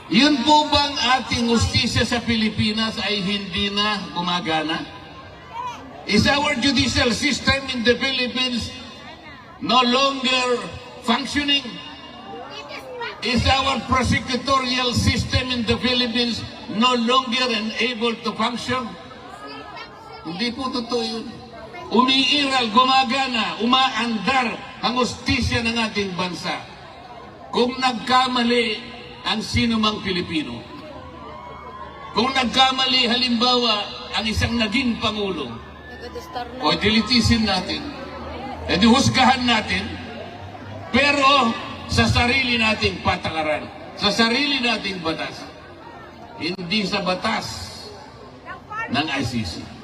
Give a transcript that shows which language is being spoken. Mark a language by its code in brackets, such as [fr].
[tl] Yun po bang ating justisya sa Pilipinas ay hindi na gumagana? [en] Is our judicial system in the Philippines no longer functioning? Is our prosecutorial system in the Philippines no longer able to function? [tl] Hindi po totoo yun. Umiiral, gumagana, umaandar ang justisya ng ating bansa. Kung nagkamali ang sinumang Pilipino, kung nagkamali halimbawa ang isang naging Pangulo, o dilitisin natin, edi husgahan natin, pero sa sarili nating patakaran, sa sarili nating batas, hindi sa batas ng ICC.